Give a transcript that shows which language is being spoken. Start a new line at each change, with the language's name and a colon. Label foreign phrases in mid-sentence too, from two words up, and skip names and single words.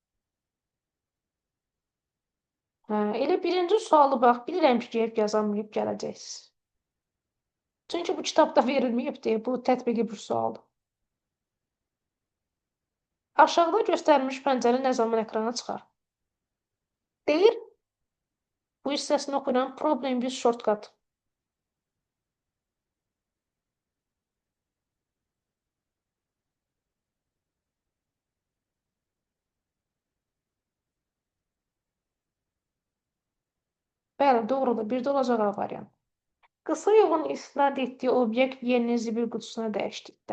Azerbaijani: Elə birinci sualı bax, bilirəm ki, gəlib yazamayıb gələcəksiniz. Çünki bu kitabda verilməyibdir, bu tətbiqi bir sualdır. Aşağıda göstərilmiş pəncərə nə zaman ekrana çıxar? Deyir, bu hissəsini oxuyuram,
English: problem with shortcut.
Azerbaijani: Bəli, doğrudur, bir də olacaq A variant. Qısa yolun istinad etdiyi obyekt yerini zibil qutusuna dəyişdirdi.